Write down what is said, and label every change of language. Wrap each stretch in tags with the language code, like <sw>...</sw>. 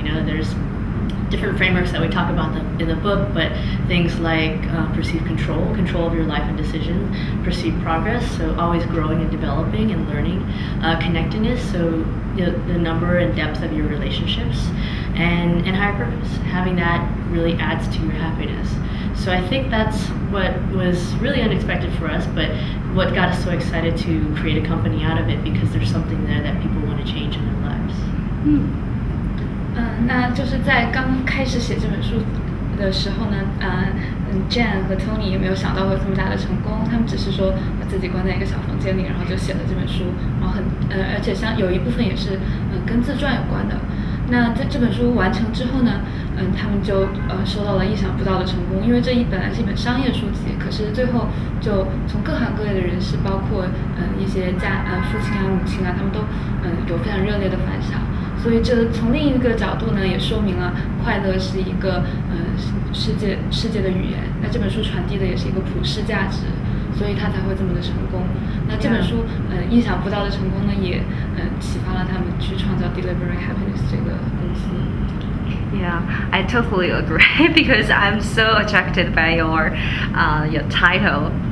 <en>There's different frameworks that we talk about in the book, but things like perceived control of your life and decisions, perceived progress, so always growing and developing and learning, connectedness, so the number and depth of your relationships, and higher purpose. Having that really adds to your happiness. So I think that's what was really unexpected for us, but what got us so excited to create a company out of it, because there's something there that people want to change in their lives.</en> <zh>那就是在刚开始写这本书的时候呢，Jenn 和 Tony 也没有想到会有这么大的成功，他们只是说把自己关在一个小房间里，然后就写了这本书，然后而且有一部分也是跟自传有关的。那在这本书完成之后呢，他们就收到了意想不到的成功，因为这本来是一本商业书籍，可是最后就从各行各业的人士，包括一些父亲啊、母亲啊，他们都有非常热烈的反响。所以这从另一个角度呢，也说明了快乐是一个世界的语言。那这本书传递的也是一个普世价值，所以它才会这么的成功。那这本书意想不到的成功呢，也启发了他们去创造 Delivering Happiness 这个公司。</zh> <en>Yeah, I totally agree because I'm so attracted by your title.</en>